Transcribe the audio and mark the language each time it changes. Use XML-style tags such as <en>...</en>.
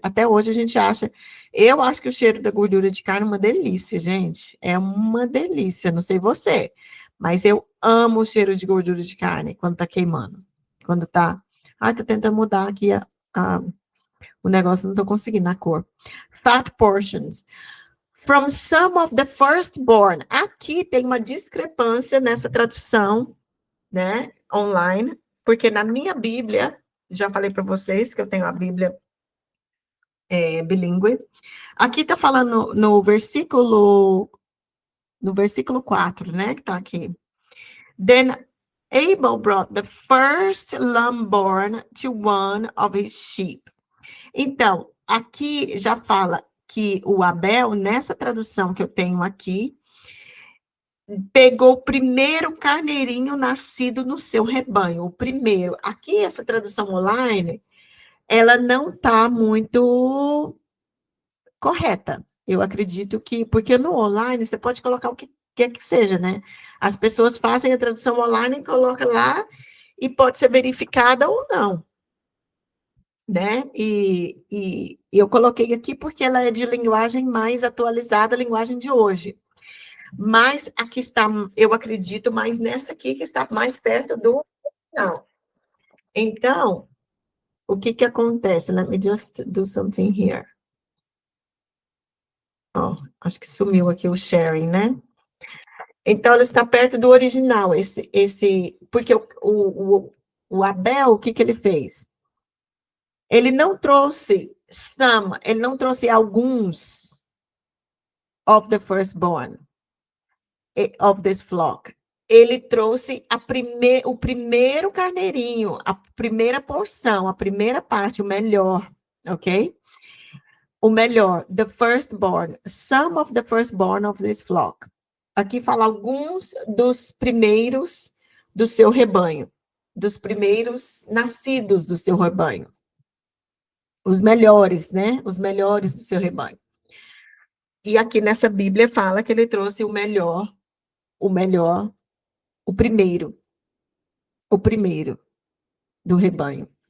<pt>Até hoje a gente acha... Eu acho que o cheiro da gordura de carne é uma delícia, gente. É uma delícia, não sei você, mas eu amo o cheiro de gordura de carne quando tá queimando. Quando tá... Ai, tô tentando mudar aqui o negócio, não tô conseguindo a cor.</pt> <en>Fat portions. From some of the firstborn.</en> <pt>Aqui tem uma discrepância nessa tradução, né, online, porque na minha Bíblia, já falei para vocês que eu tenho a Bíblia bilíngue. Aqui está falando no versículo 4, né, que está aqui.</pt> <en>Then Abel brought the first lamb born to one of his sheep.</en> <pt>Então, aqui já fala que o Abel, nessa tradução que eu tenho aqui, pegou o primeiro carneirinho nascido no seu rebanho, o primeiro. Aqui, essa tradução online, ela não está muito correta. Eu acredito que, porque no online você pode colocar o que quer que seja, né? As pessoas fazem a tradução online e colocam lá e pode ser verificada ou não, né? E eu coloquei aqui porque ela é de linguagem mais atualizada, a linguagem de hoje. Mas aqui está, eu acredito, mais nessa aqui, que está mais perto do final. Então, o que acontece?</pt> <en>Let me just do something here.</en> <pt>Acho que sumiu aqui o sharing, né? Então, ele está perto do original, porque o Abel, o que ele fez? Ele não trouxe ele não trouxe alguns</pt> <en>of the firstborn of this flock.</en> <pt>Ele trouxe o primeiro carneirinho, a primeira porção, a primeira parte, o melhor, ok? O melhor,</pt> <en>the firstborn, some of the firstborn of this flock.</en> <pt>Aqui fala alguns dos primeiros do seu rebanho, dos primeiros nascidos do seu rebanho. Os melhores, né? Os melhores do seu rebanho. E aqui nessa Bíblia fala que ele trouxe o primeiro do rebanho.</pt>